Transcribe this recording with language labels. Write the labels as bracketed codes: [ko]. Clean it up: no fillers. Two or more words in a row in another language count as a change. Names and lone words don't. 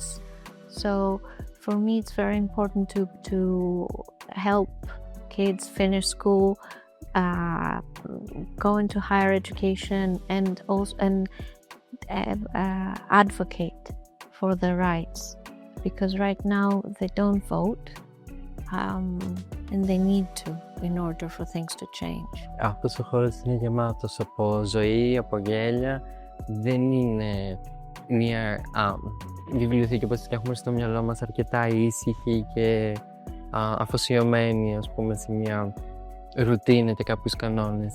[en] So for me, it's very important to help kids finish school, go into higher education, and also advocate for their rights, because right now they don't vote, and they need to in order for things to change. [el] Αυτός ο χώρος είναι γεμάτος από ζωή, από γέλια. Δεν είναι μια βιβλιοθήκη όπως την έχουμε στο μυαλό μας, αρκετά ήσυχη και αφοσιωμένη, ας πούμε, σε μια ρουτίνα και κάποιους κανόνες.